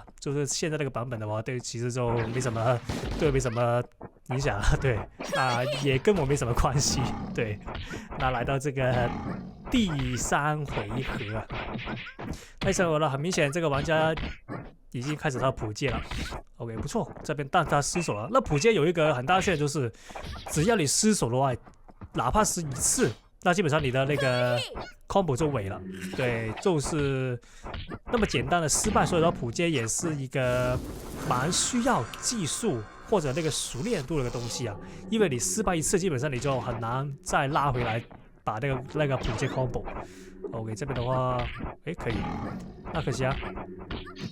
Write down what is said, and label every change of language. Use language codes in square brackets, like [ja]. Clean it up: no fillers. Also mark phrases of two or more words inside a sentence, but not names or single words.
[zh] 就是現在那個版本的話，對，其實就沒什麼，對我沒什麼影響。對，也跟我沒什麼關係。對，那來到這個第3回合，第3回合了，很明顯這個玩家已經開始他普街了。OK， 不錯，這邊但他失手了。那普街有一個很大的缺點，就是只要你失手的話，哪怕是一次，那基本上你的那個 combo 就毀了。對，就是那麼簡單的失敗。所以說普街也是一個蠻需要技術或者那個熟練度的一個東西啊，因為你失敗一次，基本上你就很難再拉回來把那個普街 combo。OK， 這邊的話，可以，那可惜啊。